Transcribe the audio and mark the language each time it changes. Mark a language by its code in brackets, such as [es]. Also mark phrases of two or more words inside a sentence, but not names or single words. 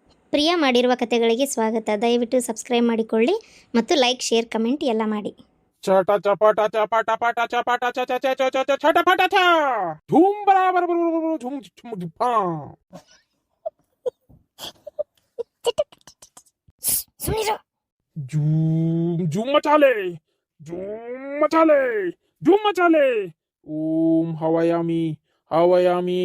[kn] ಪ್ರಿಯ ಮಾಡಿರುವ ಕಥೆಗಳಿಗೆ ಸ್ವಾಗತ. ದಯವಿಟ್ಟು ಸಬ್ಸ್ಕ್ರೈಬ್ ಮಾಡಿಕೊಳ್ಳಿ ಮತ್ತು ಲೈಕ್, ಶೇರ್, ಕಮೆಂಟ್ ಎಲ್ಲ ಮಾಡಿ. ಚಟ ಚಪಾಟ ಚಪಾಟ ಪಾಟ ಚಪಾಟ ಚ ಚ ಚ ಚ ಚ ಚ ಚಟಪಟ ಚ [hi] धूम बराबर धूम धूम धूम [kn] ಸುಮ್ಮನಿರು. [hi] झूम झूम मचा ले झूम मचा ले झूम मचा ले. [sa] ಓಂ ಹವಯಾಮಿ ಹವಯಾಮಿ.